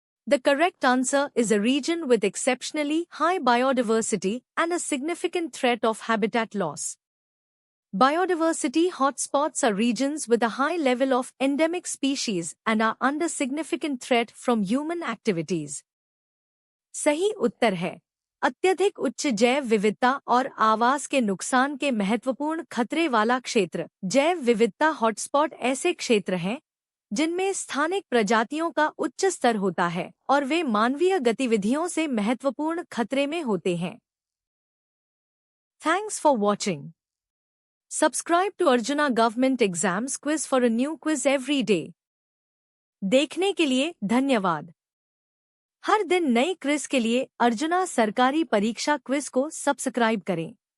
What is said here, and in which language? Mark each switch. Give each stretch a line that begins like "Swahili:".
English: The correct answer is a region with exceptionally high biodiversity and a significant threat of habitat loss. Biodiversity hotspots are regions with a high level of endemic species and are under significant threat from human activities.
Hindi: सही उत्तर है अत्यधिक उच्च जैव विविधता और आवास के नुकसान के महत्वपूर्ण खतरे वाला क्षेत्र। जैव विविधता हॉटस्पॉट ऐसे क्षेत्र हैं जिनमें स्थानिक प्रजातियों का उच्च स्तर होता है और वे मानवीय गतिविधियों से महत्वपूर्ण खतरे में होते हैं।
English: Thanks for watching. Subscribe to Arjuna Government Exams Quiz for a new quiz every day.
Hindi: देखने के लिए धन्यवाद। हर दिन नई क्विज के लिए अर्जुना सरकारी परीक्षा क्विज को सब्सक्राइब करें।